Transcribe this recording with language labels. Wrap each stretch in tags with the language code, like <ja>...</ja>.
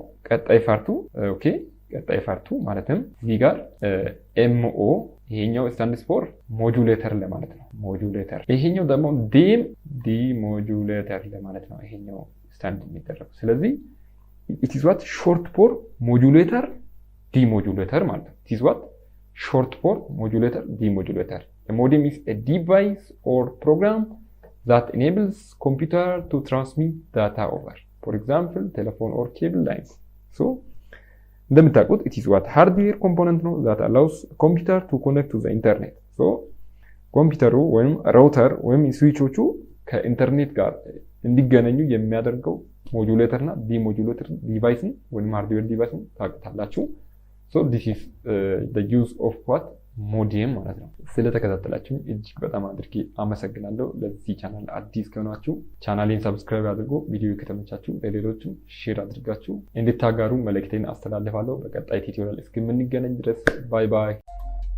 <am>ቀጣይ ፓርቱ ማለትም እዚህ ጋር ኤምኦ ይሄኛው ስታንድስ ፎር ሞጁሌተር ለማለት ነው። ሞጁሌተር ይሄኛው ደግሞ ዲሞጁሌተር ለማለት ነው። ይሄኛው ስታንድ የሚደረገው ስለዚህ</am> <en>it is what short for modulator demodulator</en> <am>ማለት ነው። it is what short for modulator demodulator.</am> <en>A modem is a device or program that enables computer to transmit data over, for example telephone or cable lines. so</en> <am>እንደምታውቁት</am> <en>it is what hardware component ነው that allows computer to connect to the internet.</en> <am>so ኮምፒውተሩ ወይም ራውተር ወይም ስዊቾቹ ከኢንተርኔት ጋር እንዲገናኙ የሚያደርገው ሞጁሌተር እና ዲሞጁሌተር ዲቫይስን ወይም ሃርድዌር ዲቫይስን ታውቁታላችሁ።</am> <en>so this is the use of what</en> <am>ሞዴም ማለት ነው። ስለተከታተላችሁኝ እጅግ በጣም አድርጌ አመሰግናለሁ። ለዚህ ቻናል አዲስ ከሆናችሁ ቻናሌን ሰብስክራይብ አድርጎ ቪዲዮ ከተመቻችሁ ለሌሎችም ሼር አድርጋችሁ እንድታጋሩ መልእክቴን አስተላልፋለሁ። በቀጣይ ቱቶሪያል እስከምንገናኝ ድረስ ባይ ባይ።</am>